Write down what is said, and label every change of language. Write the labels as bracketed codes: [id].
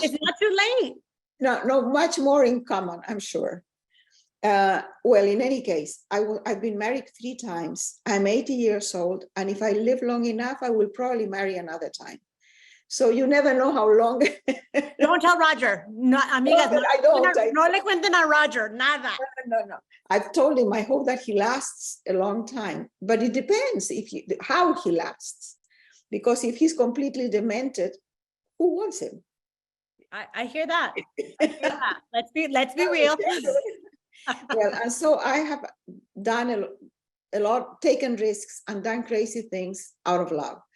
[en] it's not too late. No, much more in common, I'm sure. Well, in any case, I've been married 3 times. I'm 80 years old, and if I live long enough, I will probably marry another time. So you never know how long. Don't tell Roger. [es] No, amigas, no le cuenten a Roger, nada. No. [en] I've told him I hope that he lasts a long time, but it depends how he lasts. Because if he's completely demented, who wants him? I hear that. I hear that. Let's be real. Well, and so I have done a lot, taken risks and done crazy things out of love.